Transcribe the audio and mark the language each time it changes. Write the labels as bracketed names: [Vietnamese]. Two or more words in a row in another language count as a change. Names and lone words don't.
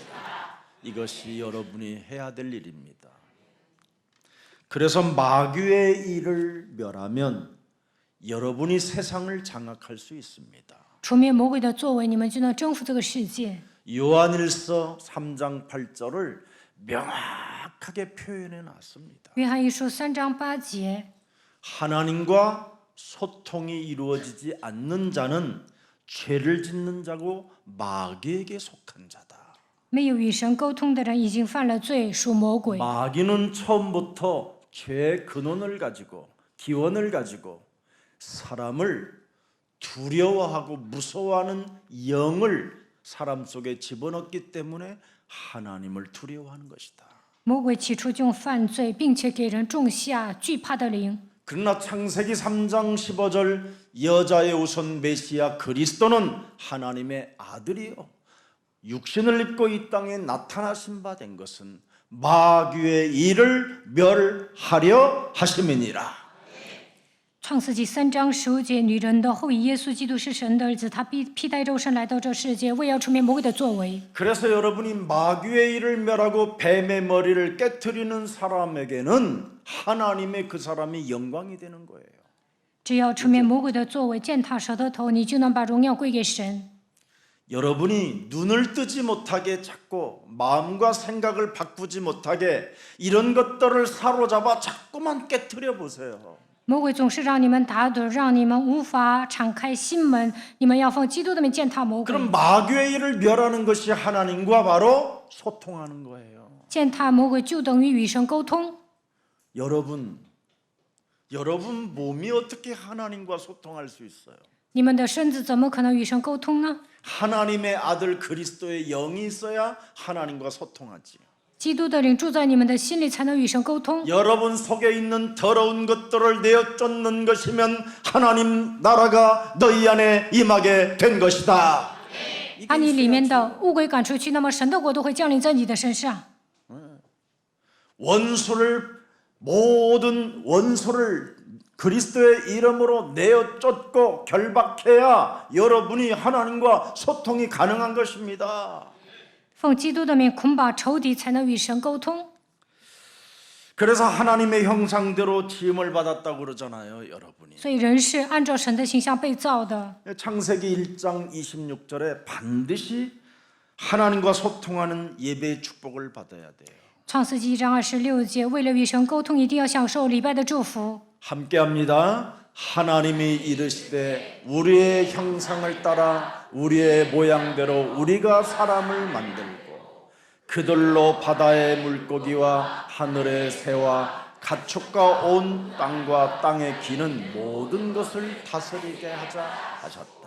[Korean] 이것이 여러분이 해야 될 일입니다. 그래서 마귀의 일을 멸하면 여러분이 세상을 장악할 수 있습니다. [Chinese] 除灭魔鬼的作为，你们就能征服这个世界。 [Korean] 요한일서 3장 8절을 명확하게 표현해 놨습니다. [Chinese] 约翰一书3章8节， [Korean] 하나님과 소통이 이루어지지 않는 자는 죄를 짓는 자고 마귀에게 속한 자다. [Chinese] 没有与神沟通的人已经犯了罪，属魔鬼。 [Korean] 마귀는 처음부터 죄의 근원을 가지고 기원을 가지고 사람을 두려워하고 무서워하는 영을 사람 속에 집어넣기 때문에 하나님을 두려워하는 것이다. [Chinese] 魔鬼起初就用犯罪，并且给人种下惧怕的灵。 [Korean] 그러나 창세기 3장 15절 여자의 우선 메시아 그리스도는 하나님의 아들이요 육신을 입고 이 땅에 나타나신 바 된 것은 마귀의 일을 멸하려 하심이니라. [Chinese] 创世纪3章15节，女人的后裔耶稣基督是神的儿子，他披戴肉身来到这世界，为要除灭魔鬼的作为。 [Korean] 그래서 여러분이 마귀의 일을 멸하고 뱀의 머리를 깨트리는 사람에게는 하나님의 그 사람이 영광이 되는 거예요. [Chinese] 只要除灭魔鬼的作为，践踏蛇的头，你就能把荣耀归给神。 [Korean] 여러분이 눈을 뜨지 못하게 자꾸 마음과 생각을 바꾸지 못하게 이런 것들을 사로잡아 자꾸만 깨트려 보세요. [Chinese] 魔鬼总是让你们打盹，让你们无法敞开心门。你们要奉基督的名践踏魔鬼。 [Korean] 그럼 마귀의 일을 멸하는 것이 하나님과 바로 소통하는 거예요. [Chinese] 践踏魔鬼就等于与神沟通。 [Korean] 여러분 몸이 어떻게 하나님과 소통할 수 있어요? [Chinese] 你们的身子怎么可能与神沟通呢？ [Korean] 하나님의 아들 그리스도의 영이 있어야 하나님과 소통하지. [Chinese] 基督的灵住在你们的心里，才能与神沟通。 [Korean] 여러분 속에 있는 더러운 것들을 내어 쫓는 것이면 하나님 나라가 너희 안에 임하게 된 것이다. [Chinese] 把你里面的污鬼赶出去，那么神的国度会降临在你的身上。 [Korean] 모든 원수를 그리스도의 이름으로 내어 쫓고 결박해야 여러분이 하나님과 소통이 가능한 것입니다. [Chinese] 奉基督的名捆绑仇敌，才能与神沟通。 [Korean] 그래서 하나님의 형상대로 지음을 받았다고 그러잖아요, 여러분이. [Chinese] 所以人是按照神的形象被造的。 [Korean] 창세기 1장 26절에 반드시 하나님과 소통하는 예배의 축복을 받아야 돼요. [Chinese] 创世纪1章26节，为了与神沟通，一定要享受礼拜的祝福。 [Korean] 함께합니다. 하나님이 이르시되 우리의 형상을 따라 우리의 모양대로 우리가 사람을 만들고 그들로 바다의 물고기와 하늘의 새와 가축과 온 땅과 땅에 기는 모든 것을 다스리게 하자 하셨다.